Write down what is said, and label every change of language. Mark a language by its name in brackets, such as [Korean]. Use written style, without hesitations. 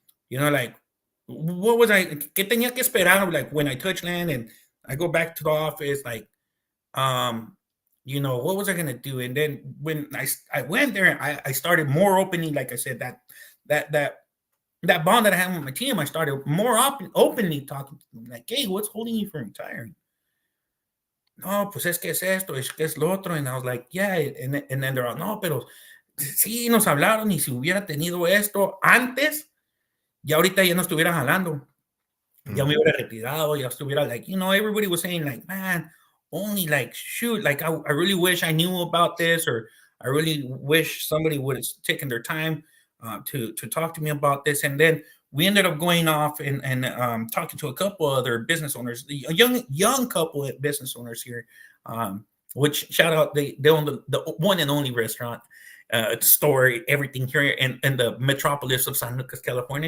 [English] Like, what was I, [Spanish] que tenía que esperar, [English] like, when I touch land and I go back to the office, like, what was I going to do? And then when I went there, I started more openly, like I said, that bond that I had with my team, I started more openly talking to them, like, hey, what's holding you from retiring? [Spanish] No, pues es que es esto, es que es lo otro. [English] And I was like, yeah. And then they're like, [Spanish] no, pero sí nos hablaron, y si hubiera tenido esto antes, ya ahorita ya no estuviera jalando. Ya me hubiera retirado, ya estuviera [English] like, everybody was saying like, man, only like, shoot, like I really wish I knew about this, or I really wish somebody would have taken their time to talk to me about this. And then we ended up going off and talking to a couple other business owners, a young couple of business owners here, which shout out, they own the one and only restaurant, store, everything here in the metropolis of San Lucas, California.